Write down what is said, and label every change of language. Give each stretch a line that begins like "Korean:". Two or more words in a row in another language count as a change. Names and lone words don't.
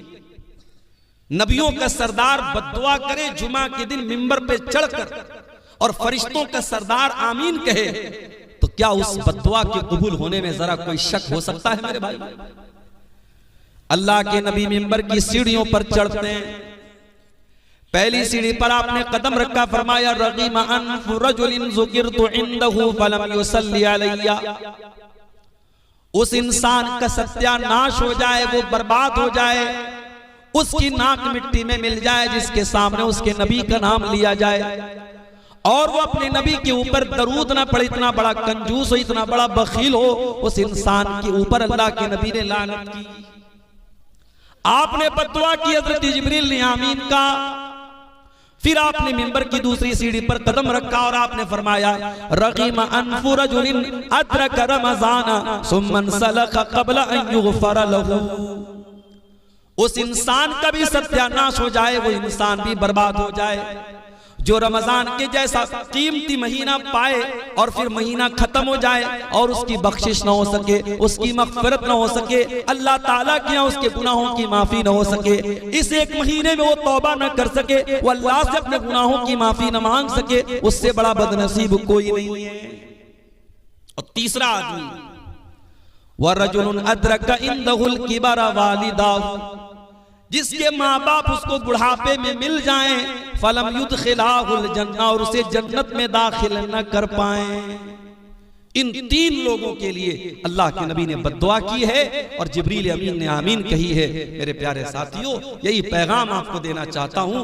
Hindi: नबियों का सरदार बद्दुआ करे जुमा के दिन मिंबर पे चढ़कर और फरिश्तों का सरदार आमीन कहे, तो क्या उस बद्दुआ के कबूल होने में जरा कोई शक हो सकता है? मेरे भाई, अल्लाह के नबी मिंबर की सीढ़ियों पर चढ़ते हैं, पहली सीढ़ी पर आपने कदम रखा, फरमाया
Arabic: رغم أنف رجل ذكرت عنده فلم يصل علي.
Hindi: उस इंसान का सत्यानाश हो जाए, वो बर्बाद हो जाए, उसकी नाक मिट्टी में मिल जाए जिसके सामने उसके नबी का नाम लिया जाए और वो अपने नबी के ऊपर दरूद ना पड़े। इतना बड़ा कंजूस हो, इतना बड़ा बखील हो, उस इंसान के ऊपर अल्लाह के नबी ने लानत की। आपने बद्दुआ की, हज़रत जिब्रील ने आमीन का। फिर आपने मिंबर की दूसरी सीढ़ी पर कदम रखा और आपने फरमाया
Arabic: رغم أنف رجل أدرك رمضان ثم انسلخ قبل أن يغفر له.
Hindi: उस इंसान का भी सत्यानाश हो जाए, वो इंसान भी बर्बाद हो जाए, जो रमजान के जैसा कीमती महीना पाए और फिर महीना खत्म हो जाए और उसकी बख्शिश ना हो सके, उसकी मग़फ़िरत ना हो सके, अल्लाह ताला के यहाँ उसके गुनाहों की माफी ना हो सके, इस एक महीने में वो तौबा ना कर सके, वो अल्लाह से अपने गुनाहों की माफी ना मांग सके, उससे बड़ा बदनसीब कोई नहीं है। और तीसरा आदमी
Arabic: ورجل أدرك عنده الكبر والداه,
Hindi: जिसके माँ बाप उसको बुढ़ापे में मिल जाएं,
Arabic: فلم يدخلاه الجنة,
Hindi: और उसे जन्नत में दाखिल न कर पाए। इन तीन लोगों के लिए अल्लाह के नबी ने बद्दुआ की है और जिब्रील अमीन ने आमीन कही है। मेरे प्यारे साथियों, यही पैगाम आपको देना चाहता हूँ।